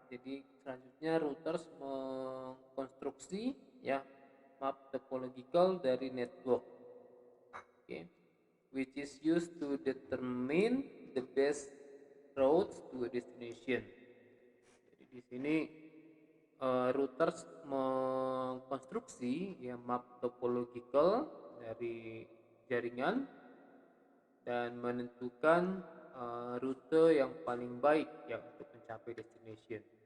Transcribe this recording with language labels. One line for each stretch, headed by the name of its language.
Indonesian: Jadi selanjutnya routers mengkonstruksi ya map topological dari network.
English: Okay. Which is used to determine the best routes to a destination.
Indonesian: Jadi di sini routers mengkonstruksi ya map topological dari jaringan dan menentukan rute yang paling baik ya untuk mencapai destination.